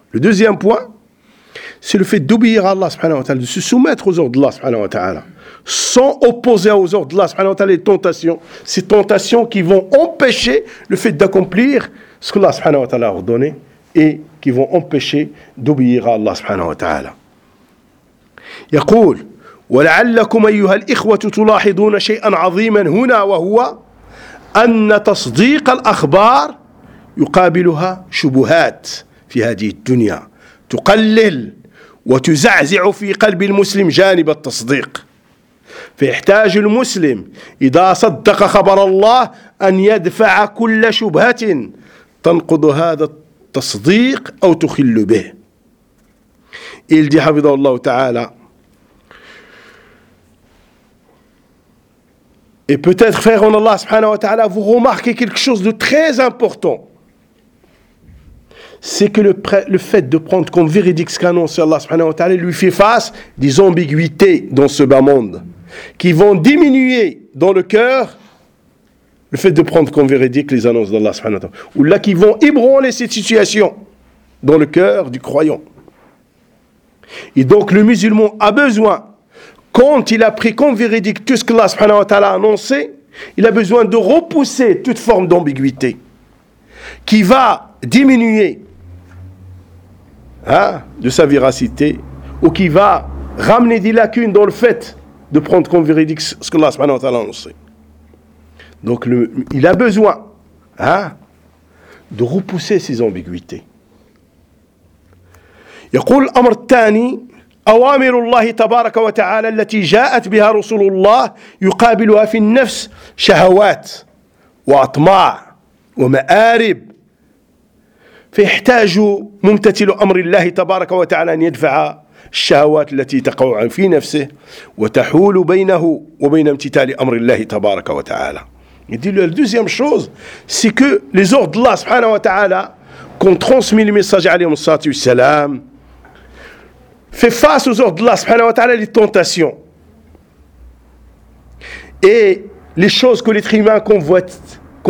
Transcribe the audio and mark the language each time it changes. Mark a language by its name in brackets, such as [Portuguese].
[French] Le deuxième point, c'est le fait d'obéir à Allah subhanahu wa ta'ala, de se soumettre aux ordres d'Allah subhanahu wa ta'ala, sans opposer aux ordres d'Allah subhanahu wa ta'ala les tentations, ces tentations qui vont empêcher le fait d'accomplir ce que Allah subhanahu wa ta'ala a ordonné et qui vont empêcher d'obéir à Allah subhanahu wa ta'ala. [Arabic] Yaqul ولعلكم أيها الإخوة تلاحظون شيئا عظيما هنا وهو أن تصديق الأخبار يقابلها شبهات في هذه الدنيا تقلل وتزعزع في قلب المسلم جانب التصديق فيحتاج المسلم إذا صدق خبر الله أن يدفع كل شبهة تنقض هذا التصديق أو تخل به إلدي حفظه الله تعالى. [French] Et peut-être, frères en Allah, subhanahu wa ta'ala, vous remarquez quelque chose de très important. C'est que le fait de prendre comme véridique ce qu'annonce Allah, subhanahu wa ta'ala, lui fait face des ambiguïtés dans ce bas monde qui vont diminuer dans le cœur le fait de prendre comme véridique les annonces d'Allah, subhanahu wa ta'ala. Ou là, qui vont ébranler cette situation dans le cœur du croyant. Et donc, le musulman a besoin... Quand il a pris comme véridique tout ce que Allah subhanahu wa ta'ala a annoncé, il a besoin de repousser toute forme d'ambiguïté qui va diminuer de sa véracité ou qui va ramener des lacunes dans le fait de prendre comme véridique ce que Allah subhanahu wa ta'ala a annoncé. Donc il a besoin de repousser ses ambiguïtés. Il dit [Arabic] l'amr tani, أوامر الله تبارك وتعالى التي جاءت بها رسول الله يقابلها في النفس شهوات وأطماع ومآرب فيحتاج ممتثل أمر الله تبارك وتعالى أن يدفع الشهوات التي تقع في نفسه وتحول بينه وبين امتثال أمر الله تبارك وتعالى. يدل على [French] deuxième chose, c'est que les ordres de Allah [Arabic] سبحانه وتعالى [French] qu'ont transmis les messagers [Arabic] عليهم الصلاة والسلام [French] fait face aux ordres d'Allah subhanahu wa ta'ala, les tentations et les choses que les humains convoitent.